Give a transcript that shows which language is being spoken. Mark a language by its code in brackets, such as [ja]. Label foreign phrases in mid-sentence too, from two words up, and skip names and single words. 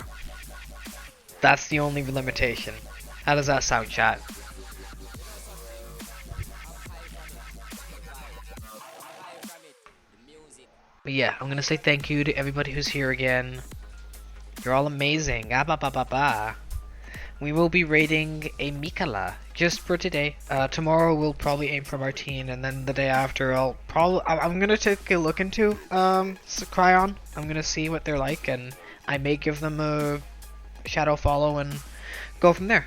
[en] That's the only limitation. How does that sound, chat? But yeah, I'm gonna say thank you to everybody who's here again. You're all amazing. Ah, ba, ba, ba, ba. we will be raiding a Mikala just for today. Tomorrow we'll probably aim for Martine, and then the day after I'm gonna take a look into Cryon. I'm gonna see what they're like, and I may give them a shadow follow and go from there.